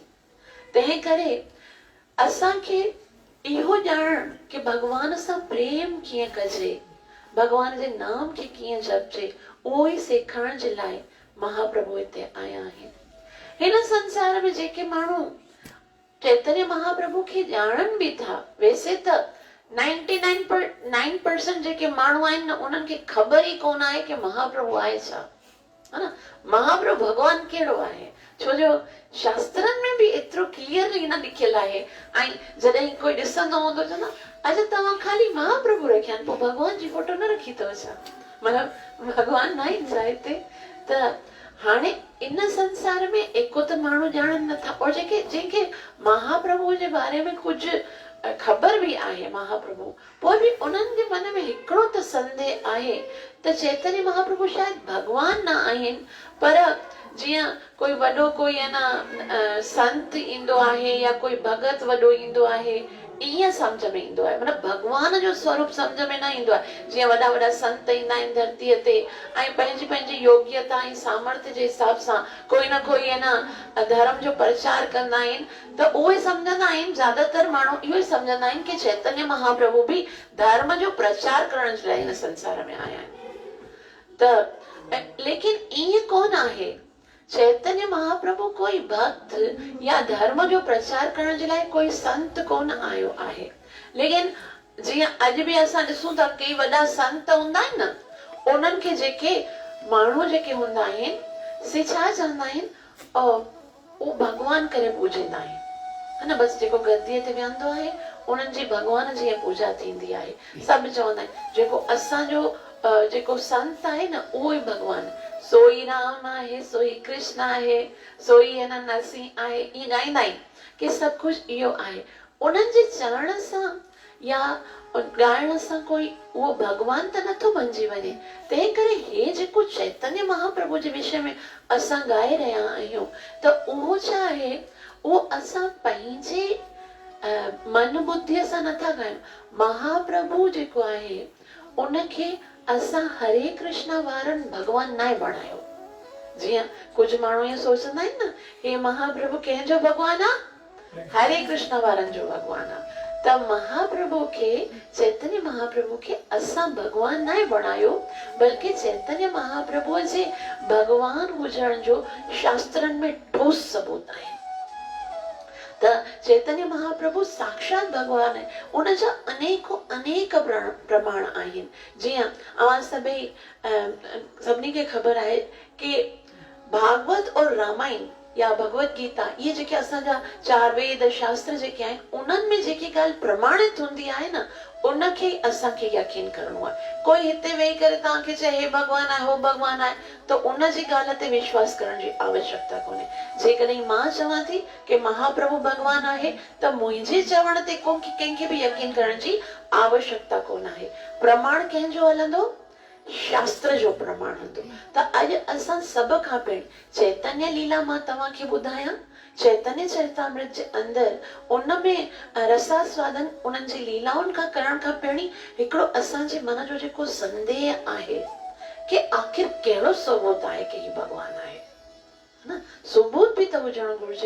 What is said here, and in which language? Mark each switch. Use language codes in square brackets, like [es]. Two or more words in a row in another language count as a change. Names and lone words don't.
[sd] तंहिं करे असांखे इहो ॼाणण कि भगवान सां प्रेम कीअं कजे, भगवान जे नाम खे कीअं जपजे, उहो ई सेखारण जे लाइ महाप्रभु हिते आया आहिनि। हिन संसार में जेके माण्हू चैतन्य महाप्रभु खे ॼाणनि भी था, वैसे त 99% जेके माण्हू आहिनि न उन्हनि खे ख़बर ई कोन आहे कि महाप्रभु आहे छा, [hi] है न। [sd] महाप्रभु भगवान कहिड़ो आहे, छो जो शास्त्रनि में भी एतिरो क्लियरली न लिखियल आहे। ऐं जॾहिं कोई ॾिसंदो हूंदो त न अॼु तव्हां खाली महाप्रभु रखिया आहिनि, पोइ भगवान जी फोटो न रखी अथव छा, मतिलबु भगवान न ईंदो आहे हिते। त हाणे इन संसार में एको त माण्हू ॼाणनि नथा, और जंहिंखे महाप्रभु जे बारे में कुझु ख़बर भी आहे महाप्रभु, पोइ भी उन्हनि जे मन में हिकिड़ो त संदेह आहे त चैतन्य महाप्रभु शायदि भगवान न आहिनि, पर जीअं कोई वॾो कोई [hi] है न [sd] संत ईंदो आहे या कोई भगत वॾो ईंदो आहे, ईअं सम्झ में ईंदो आहे। मतिलबु भगवान जो स्वरूप सम्झ में न ईंदो आहे। जीअं वॾा वॾा संत ईंदा आहिनि धरतीअ ते ऐं पंहिंजी पंहिंजी योग्यता ऐं सामर्थ्य जे हिसाब सां कोई न कोई [hi] है न [sd] धर्म जो प्रचार कंदा आहिनि, त उहे सम्झंदा आहिनि, ज्यादातर माण्हू इहो ई सम्झंदा आहिनि कि चैतन्य महाप्रभु भी धर्म जो प्रचार करण जे लाइ हिन संसार में आया आहिनि। त लेकिन ईअं कोन आहे, चैतन्य महाप्रभु कोई भक्त या धर्म जो प्रचार करण जे लाइ कोई संत कोन आयो आहे। लेकिन जीअं अॼु भी असां ॾिसूं था कई वॾा संत हूंदा आहिनि न, उन्हनि खे जेके माण्हू जेके हूंदा आहिनि से छा चवंदा आहिनि, उहो भगवान करे पूजींदा आहिनि, [hi] है न। [sd] बसि जेको गद्दीअ ते विहंदो आहे उन्हनि जी भगवान जी पूजा थींदी आहे। सभु चवंदा आहिनि जेको असांजो जेको संत आहे न उहो ई भगवान, सोई राम आहे, सोई कृष्ण आहे, सोई [hi] है न [sd] नरसिंह आहे, ईअं ॻाईंदा आहिनि कि सभु कुझु इहो आहे। उन्हनि जे चरण सां या ॻाइण सां कोई उहो भगवान त नथो बणिजी वञे। तंहिं करे हे जेको चैतन्य महाप्रभु जे विषय में असां ॻाए रहिया आहियूं त उहो छा आहे, उहो असां पंहिंजे मन बुद्धीअ सां नथा ॻायूं। महाप्रभु जेको आहे उनखे असां हरे कृष्ण वारनि भगवान न बणायो। जीअं कुझु माण्हू ईअं सोचंदा आहिनि न, हे महाप्रभु कंहिंजो भगवान आहे? हरे कृष्ण वारनि जो भगवान आहे। त महाप्रभु खे, चैतन्य महाप्रभु खे असां भगवान न बणायो, बल्कि चैतन्य महाप्रभुअ जे भगवान हुजण जो शास्त्रनि में ठोस सबूत आहे। त चैतन्य महाप्रभु साक्षात भगवान आहे। उनजा अनेक प्रमाण आहिनि। जीअं अवां सभिनी खे ख़बर आहे कि भागवत और रामायण या भगवत गीता, इहे जेके असांजा 4 वेद शास्त्र जेके आहिनि, उन्हनि में जेकी ॻाल्हि प्रमाणित हूंदी आहे न, उनखे असांखे यकीन करणो आहे। कोई हिते वेही करे तव्हांखे चए हे भगवान आहे, हो भगवान आहे, त उनजी ॻाल्हि ते विश्वास करण जी आवश्यकता कोन्हे। जेकॾहिं मां चवां थी कि महाप्रभु भगवान आहे त मुंहिंजे चवण ते कंहिंखे बि यकीन करण जी आवश्यकता कोन आहे। प्रमाण कंहिंजो हलंदो? शास्त्र जो प्रमाण हूंदो। त अॼु असां सभ खां पहिरीं चैतन्य लीला मां तव्हांखे ॿुधायां, चैतन्य चरितामृत जे अंदरि उन में रसास्वादन उन्हनि जी लीलाउनि खां करण खां पहिरीं हिकिड़ो असांजे मन जो जेको संदेह आहे कि आखिर कहिड़ो सबूत आहे कि ही भगवान आहे न, सबूत बि त हुजणु घुरिजे।